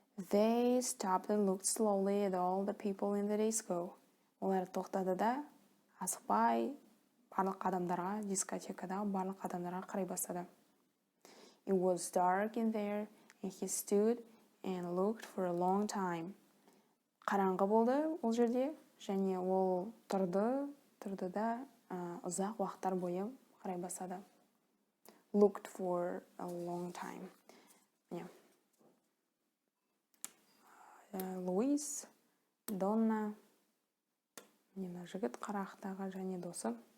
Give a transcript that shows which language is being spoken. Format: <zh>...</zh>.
<en>They stopped and looked slowly at all the people in the disco.</en> <kk>Олар тоқтады да, асықпай барлық адамдарға, дискотекадағы барлық адамдарға қарай бастады.</kk> <en>It was dark in there, and he stood and looked for a long time.</en> <kk>Қараңғы болды ол жерде, және ол тұрды да ұзақ уақыттар бойы қарай бастады.</kk> <en>Looked for a long time.</en> <kk>Луис, Донна, жігіт қарақтағы және досы.</kk>